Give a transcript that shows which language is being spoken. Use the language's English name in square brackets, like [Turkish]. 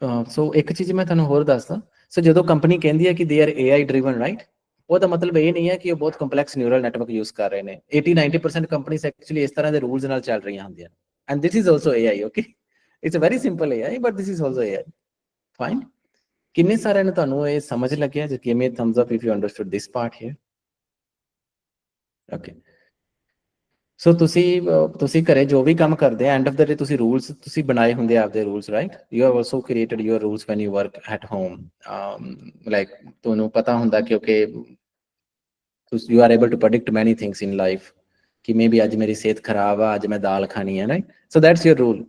[Punjabi] ਸੋ ਇੱਕ ਚੀਜ਼ ਮੈਂ ਤੁਹਾਨੂੰ ਹੋਰ ਦੱਸਦਾ। ਸੋ ਜਦੋਂ ਕੰਪਨੀ ਕਹਿੰਦੀ ਹੈ ਕਿ [English] they are AI driven, [Punjabi] right, ਉਹਦਾ ਮਤਲਬ ਇਹ ਨਹੀਂ ਹੈ ਕਿ ਉਹ ਬਹੁਤ ਕੰਪਲੈਕਸ ਨਿਊਰਲ ਨੈਟਵਰਕ ਯੂਜ਼ ਕਰ ਰਹੇ ਨੇ। 80-90% ਕੰਪਨੀਜ਼ ਐਕਚੁਅਲੀ ਇਸ ਤਰ੍ਹਾਂ ਦੇ ਰੂਲਸ ਨਾਲ ਚੱਲ ਰਹੀਆਂ ਹੁੰਦੀਆਂ। [English] And this is also AI, okay. It's a very simple AI but this is also AI, fine. [Punjabi] ਕਿੰਨੇ ਸਾਰਿਆਂ ਨੂੰ ਤੁਹਾਨੂੰ ਇਹ ਸਮਝ ਲੱਗਿਆ? [English] just give me a thumbs up if you understood this part here, okay. [Punjabi] ਸੋ ਤੁਸੀਂ ਘਰੇ ਜੋ ਵੀ ਕੰਮ ਕਰਦੇ ਆ, [English] end of the day [Punjabi] ਤੁਸੀਂ ਰੂਲਸ ਤੁਸੀਂ ਬਣਾਏ ਹੁੰਦੇ ਆਪਦੇ rules, right? [English] You have also created your rules when you work at home. [Punjabi] Like ਤੁਹਾਨੂੰ ਪਤਾ ਹੁੰਦਾ ਕਿ okay [English] you are able to predict many things in life [Punjabi] ਕਿ ਮੇਬੀ ਅੱਜ ਮੇਰੀ ਸਿਹਤ ਖਰਾਬ ਆ, ਅੱਜ ਮੈਂ ਦਾਲ ਖਾਣੀ ਹੈ, right? [English] So that's your rule.